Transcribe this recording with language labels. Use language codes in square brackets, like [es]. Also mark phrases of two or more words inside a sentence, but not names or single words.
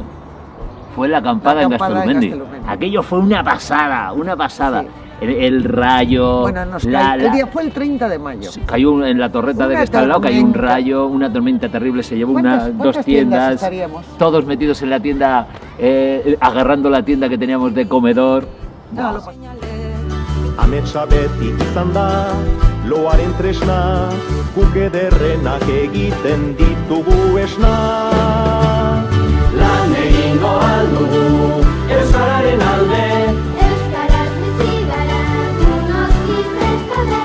[es] Fue la acampada en Gaztelumendi. Aquello fue una pasada, una pasada. Sí. El rayo... Bueno, el día fue el 30 de mayo. Cayó en la torreta de que está al lado, cayó un rayo, una tormenta terrible, se llevó dos tiendas, todos metidos en la tienda, agarrando la tienda que teníamos de comedor. No. [eu] Ametsa beti izan da, loaren tresna, guk ederrenak egiten ditugu esna. Lan egingo aldugu, euskararen alde, euskaraz bizi gara, noski prest gaude.